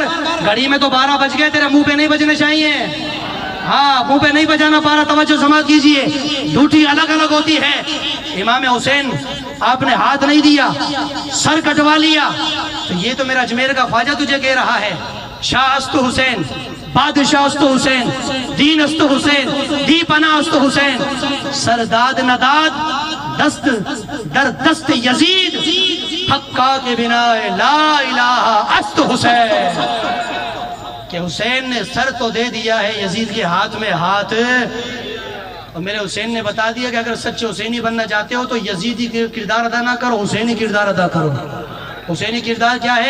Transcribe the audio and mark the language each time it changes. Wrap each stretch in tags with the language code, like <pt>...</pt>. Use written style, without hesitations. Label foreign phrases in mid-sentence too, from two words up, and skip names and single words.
<ur>گھڑی میں تو 12 بج گئے، تیرے منہ پہ نہیں بجنے چاہیے، ہاں منہ پہ نہیں بجانا 12۔ توجہ سماعت کیجئے، ڈیوٹی الگ الگ ہوتی ہے۔ امام حسین آپ نے ہاتھ نہیں دیا، سر کٹوا لیا، تو یہ تو میرا اجمیر کا خواجہ تجھے کہہ رہا ہے،</ur> <fa>شاہ است حسین، بادشاہ است حسین، دین است حسین، دی پناہ است حسین، سرداد نداد دست در دست یزید، حقا کے بنا لا الہ است حسین۔</fa> <ur>کہ حسین نے سر تو دے دیا ہے یزید کے ہاتھ میں ہاتھ، اور میرے حسین نے بتا دیا کہ اگر سچے حسینی بننا چاہتے ہو تو یزیدی کردار ادا نہ کرو، حسینی کردار ادا کرو۔ حسینی کردار کیا ہے؟</ur>